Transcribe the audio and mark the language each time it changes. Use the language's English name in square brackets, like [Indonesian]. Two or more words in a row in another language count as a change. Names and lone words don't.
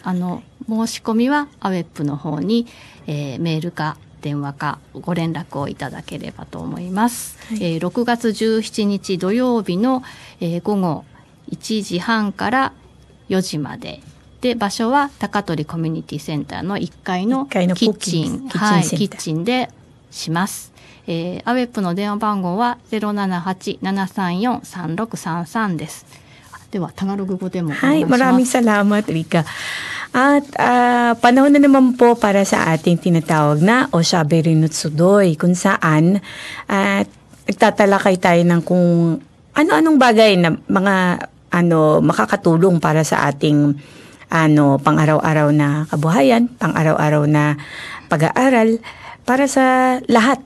[Japanese] 申し込みはアウェップの方に、メールか電話かご連絡をいただければと思います。6月17日土曜日の、午後1時半から4時まで。で、場所は高取コミュニティセンターの1階のキッチンでします。アウェップの電話番号は 078-734-3633 です。では、タガログ語でもお願いします。 [Filipino] maraming salamat, Rika. At panahon na naman po para sa ating tinatawag na Oshaberi no Tsudoy, kung saan nagtatalakay tayo ng kung ano-anong bagay na mga makakatulong para sa ating pang-araw-araw na kabuhayan, pang-araw-araw na pag-aaral, para sa lahat.